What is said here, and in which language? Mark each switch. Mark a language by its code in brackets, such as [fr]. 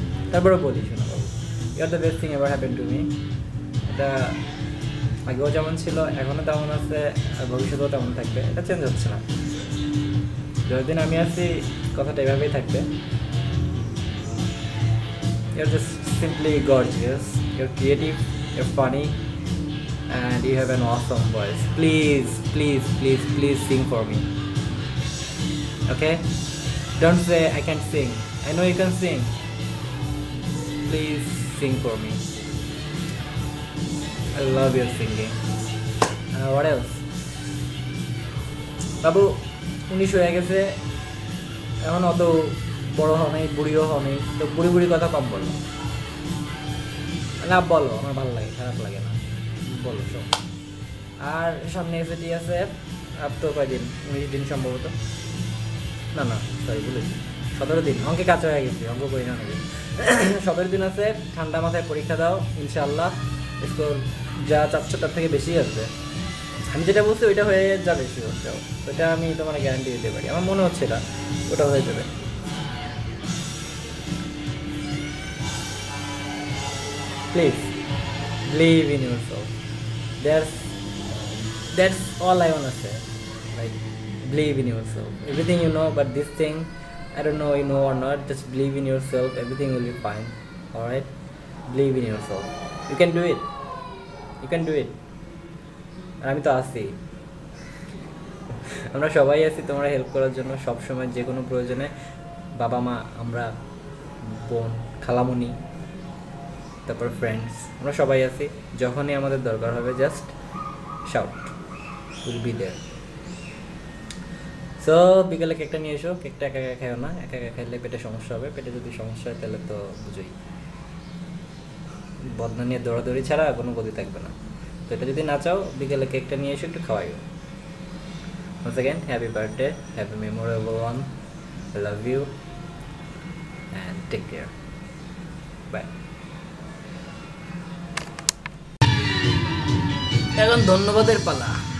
[bn] তারপরে বলি, শোনো বাবু, [en] You are the best thing ever happen to me. [bn] এটা আগেও যেমন ছিল, এখনও তেমন আছে, আর ভবিষ্যতেও তেমন থাকবে, এটা চেঞ্জ হচ্ছে না। যতদিন আমি আছি কথাটা এভাবেই থাকবে। [en] You are just simply gorgeous, you are creative, you're funny, and you have an awesome voice. Please, please, please, please sing for me. Okay? Don't say I can't sing. I know you can sing. Please sing for me. I love your singing. What else? [bn] বাবু 19 হয়ে গেছে, এখন অত বড় হও নাই, বুড়িও হও নাই, তো বুড়ি বুড়ি কথা কম বলো না, বলো, আমার ভালো লাগে, খারাপ লাগে না, বলো সব। আর সামনে এসএটি আছে, আর তো কয়দিন, 19 দিন সম্ভবত, না না সরি বলেছি 17 দিন, অঙ্কে কাছে হয়ে গেছি, অঙ্ক করি না নাকি। 17 দিন আছে, ঠান্ডা মাথায় পরীক্ষা দাও, ইনশাআল্লাহ স্কোর যা চাচ্ছ তার থেকে বেশি আসবে। আমি যেটা বলছি ওইটা হয়ে যাবে, শিওর যাও, ওইটা আমি তোমার গ্যারান্টি দিতে পারি, আমার মনে হচ্ছে এটা ওটা হয়ে যাবে। [en] Please believe in yourself. That's all I wanna say. Like, believe in yourself. Everything you know, but this thing, I don't know you know or not. Just believe in yourself. Everything will be fine. All right? Believe in yourself. You can do it. You can do it. [bn] আর আমি তো আছি, আমরা সবাই আছি তোমরা help করার জন্য সব সময়, যে কোনো প্রয়োজনে। বাবা মা, আমরা, বোন, খালামণি, তারপর ফ্রেন্ডস, আমরা সবাই আছি। যখনই আমাদের দরকার হবে [en] Just shout, will be there. [bn] So বিকেলে কেকটা নিয়ে এসো, কেকটা একা একা খাও না, একা একা খাইলে পেটে সমস্যা হবে, পেটে যদি সমস্যা হয় তাহলে তো বুঝোই, বদনা নিয়ে দৌড়াদৌড়ি ছাড়া কোনো গতি থাকবে না। তো এটা যদি না চাও, বিকেলে কেকটা নিয়ে এসো, একটু খাওয়াইও। [en] Once again, happy birthday, happy memorable one, I love you and take care, bye. [bn] এখন ধন্যবাদের পালা।